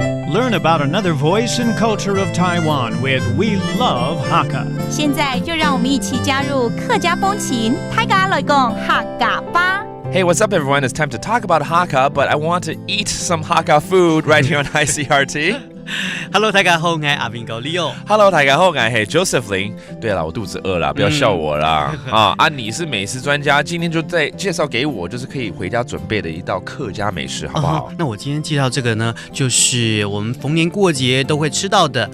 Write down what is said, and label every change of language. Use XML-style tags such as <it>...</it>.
<en>learn about another voice and culture of Taiwan with We Love Hakka.</en> <zh>现在就让我们一起加入客家风情，大家来讲客家吧。</zh> <en>Hey, what's up, everyone? It's time to talk about Hakka, but I want to eat some Hakka food right here on ICRT.Hello,</en> <zh>大家好，我是阿明哥 Leo。Hello, 大家好，我是 Joseph Lin。对了，我肚子饿了，不要笑我啦。你是美食专家，今天就再介绍给我，就是可以回家准备的一道客家美食，好不好？那我今天介绍这个呢，就是我们逢年过节都会吃到的</zh>